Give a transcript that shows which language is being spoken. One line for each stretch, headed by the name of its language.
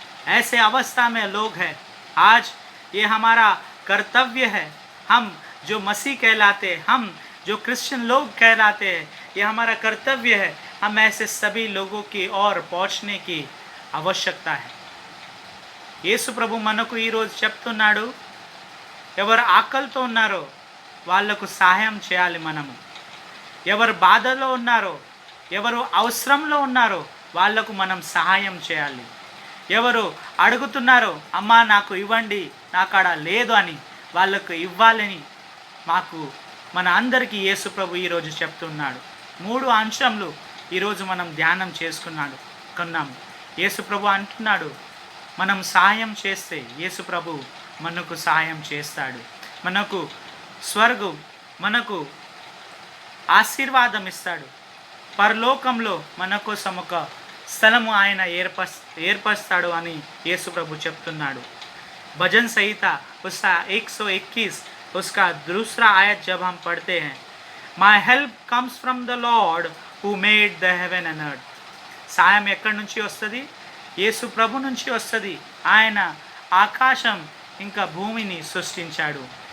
Hindi: ऐसे अवस्था में लोग हैं। आज ये हमारा कर्तव्य है, हम जो मसीह कहलाते, हम जो क्रिश्चियन लोग कहलाते हैं, ये हमारा कर्तव्य है। हम ऐसे सभी लोगों की ओर पहुँचने की आवश्यकता है।
Telugu: యేసు ప్రభు మనకు ఈరోజు చెప్తున్నాడు, ఎవరు ఆకలితో ఉన్నారో వాళ్లకు సహాయం చేయాలి మనము. ఎవరు బాధలో ఉన్నారో, ఎవరు అవసరంలో ఉన్నారో వాళ్లకు మనం సహాయం చేయాలి. ఎవరు అడుగుతున్నారో అమ్మా నాకు ఇవ్వండి, నాకాడ లేదు అని వాళ్లకు ఇవ్వాలని మాకు మన అందరికీ యేసు ప్రభు ఈరోజు చెప్తున్నాడు. 3 అంశాలు ఈరోజు మనం ధ్యానం చేసుకున్నాము. యేసు ప్రభు అంటున్నాడు, మనం సహాయం చేస్తే యేసు ప్రభు మనకు సహాయం చేస్తాడు. మనకు స్వర్గం, మనకు ఆశీర్వాదం ఇస్తాడు. పరలోకంలో మన కోసం ఒక స్థలము ఆయన ఏర్పరుస్తాడు అని యేసు ప్రభు చెప్తున్నాడు.
Hindi: भजन संहिता उसका 121 उसका दूसरा आयत जब हम पढ़ते हैं,
English: My help comes from the lord who made the heaven and earth.
Telugu: సాయం ఎక్కడి నుంచి వస్తుంది? యేసు ప్రభు నుంచి వస్తుంది. ఆయన ఆకాశం ఇంకా భూమిని సృష్టించాడు.